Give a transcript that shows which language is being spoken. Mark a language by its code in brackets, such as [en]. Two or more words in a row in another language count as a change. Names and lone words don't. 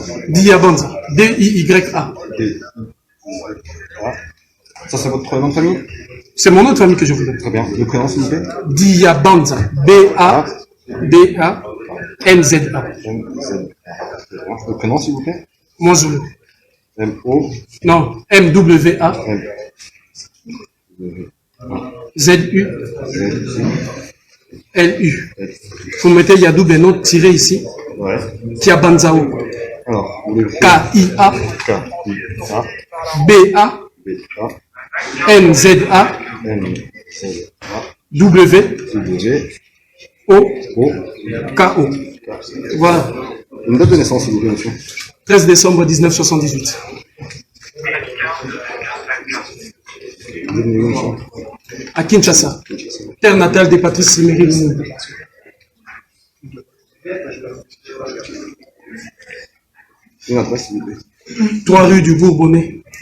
[fr] Diabanza, D-I-Y-A. Ça, c'est votre nom de famille? C'est mon nom de famille que je vous donne. Très bien. Le prénom, s'il vous plaît? Diabanza, B-A-B-A-N-Z-A. Le prénom, s'il vous plaît? Mozulu. M-O. Non, M-W-A. Z-U. L-U. Vous mettez, il y a double nom tiré ici. Ouais. Tiabanzao. Alors, K-I-A. K-I-A. B-A. B-A. N-Z-A. N-Z-A. W. W. K.O. Voilà. Une date de naissance, s'il vous plaît, monsieur. 13 décembre 1978. À Kinshasa, terre natale de Patrice Emery Lumumba. 3 rue du Bourbonnais.